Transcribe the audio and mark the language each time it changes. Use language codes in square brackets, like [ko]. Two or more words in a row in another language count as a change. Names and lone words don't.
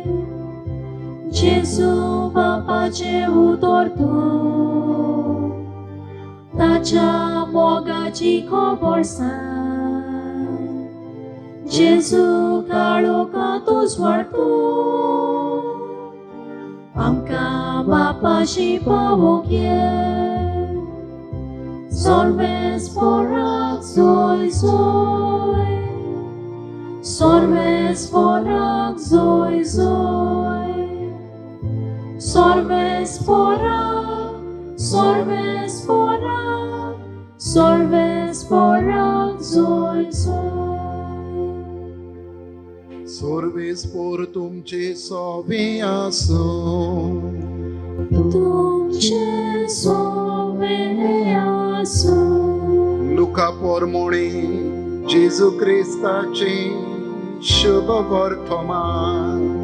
[kok] Jesu bapaचे उतर तूं, ताच्या मोगाची खबर सांग. जेजू काळोखा तूं वाळटू, आमकां बापाशी पावोंक ये. Sorves porang zoy zoy, sorves porang zoy zoy, sorves porang, sorves porang, sorves porang zoy zoy. सोर्वेस पोर तुमचे सोवे आसूं, तुमचे सोवे आसूं. लुका पोरमोणे जेजू क्रिस्ताचे शुभ वर्तमान.